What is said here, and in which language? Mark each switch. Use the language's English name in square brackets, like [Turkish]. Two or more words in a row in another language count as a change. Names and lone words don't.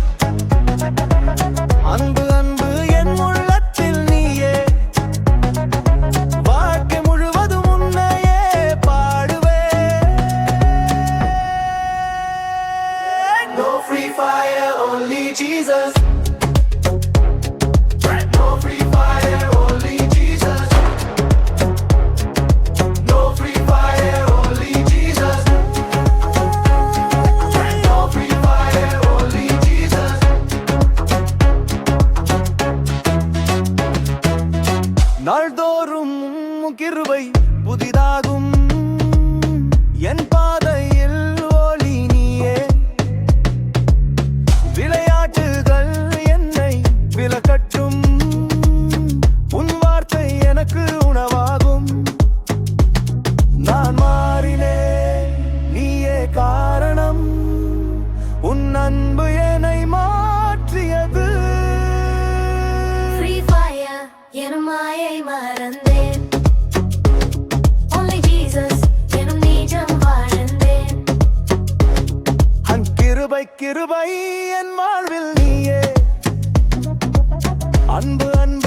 [Tamil] அன்பு அன்பு என் உள்ளத்தில் நீயே, வாழ்க்கை முழுவதும் உன்னையே பாடுவே. [English] No free fire, only Jesus. No free fire, only Jesus. No free fire, only Jesus. No free fire, only Jesus. [Tamil] நாள்தோறும் கிருபை புதிதாகும், என் பாதையில் ஒளி நீயே. விளையாட்டுகள் என்னை விலக்கட்டும், உன் வார்த்தை எனக்கு உணவாகும். நான் மாறினேன், நீயே காரணம், உன் அன்பு என்னை மாற்றியது. Free fire, எனும் மாயை மறந்தேன். [English] Only Jesus, [Tamil] எனும் நீஜம் வாழ்ந்தேன். கிருபை கிருபை என் வாழ்வில் நீயே, அன்பு